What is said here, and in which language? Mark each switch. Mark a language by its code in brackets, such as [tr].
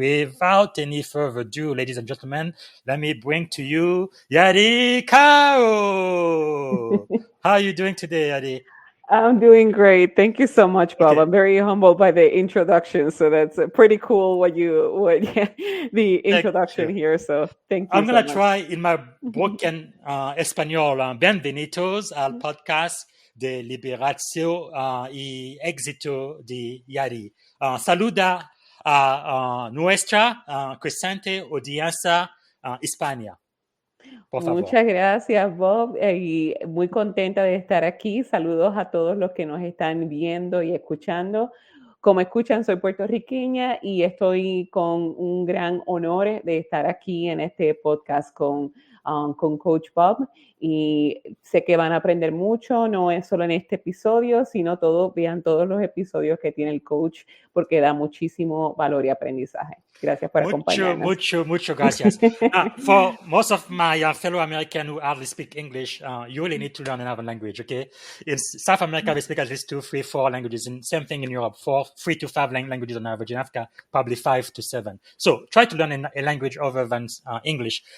[en] Without any further ado, ladies and gentlemen, let me bring to you Yadi Caro. How are you doing today, Yadi? I'm doing great. Thank you so much, Bob. Okay. I'm very humbled by the introduction. So that's pretty cool the introduction here. So thank you I'm so going to much. try in my broken [es] español. Bienvenidos al podcast de liberación y éxito de Yadi. Saluda a nuestra creciente audiencia hispana. Por favor. Muchas gracias, Bob, y muy contenta de estar aquí. Saludos a todos los que nos están viendo y escuchando. Como escuchan, soy puertorriqueña y estoy con un gran honor de estar aquí en este podcast con Coach Bob. Y sé que van a aprender mucho, no es solo en este episodio, sino vean todos los episodios que tiene el coach, porque da muchísimo valor y aprendizaje. Gracias por acompañarnos. Mucho gracias. [en] For most of my fellow Americans who hardly speak English, you really need to learn another language, okay? In South America, we speak at least 2, 3, 4 languages. And same thing in Europe, 3 to 5 languages on average. In Africa, probably 5 to 7. So try to learn a language other than English.